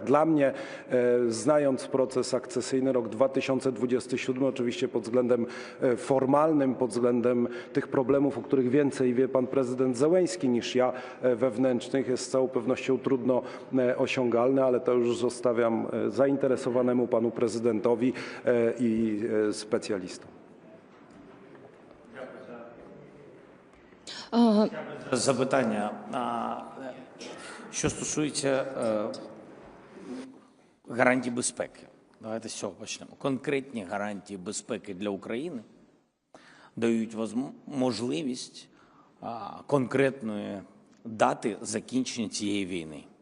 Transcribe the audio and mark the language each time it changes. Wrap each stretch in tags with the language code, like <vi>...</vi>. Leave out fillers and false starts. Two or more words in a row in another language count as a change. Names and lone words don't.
<pl>Dla mnie, znając proces akcesyjny, rok 2027, oczywiście pod względem formalnym, pod względem tych problemów, o których więcej wie pan prezydent Zełenski niż ja, wewnętrznych, jest z całą pewnością trudno osiągalny, ale to już zostawiam zainteresowanemu panu prezydentowi i specjalistom.</pl> <uk>Запитання. Що стосується гарантій безпеки. Давайте з цього почнемо. Конкретні гарантії безпеки для України дають можливість конкретної дати закінчення цієї війни.</uk>